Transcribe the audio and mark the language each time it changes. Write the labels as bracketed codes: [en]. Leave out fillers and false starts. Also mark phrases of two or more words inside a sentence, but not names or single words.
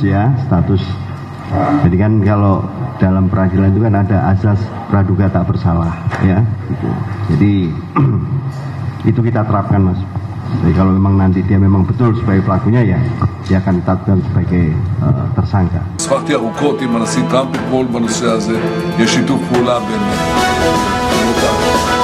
[id] Jadi kan kalau dalam peradilan itu kan ada azas praduga tak bersalah, ya. Gitu. Jadi itu kita terapkan, Mas. Jadi kalau memang nanti dia memang betul sebagai pelakunya, ya dia akan ditetapkan sebagai tersangka. [he] שוחחתי ארוכות עם הנשיא טראמפ אתמול בנושא הזה, יש שיתוף פעולה בין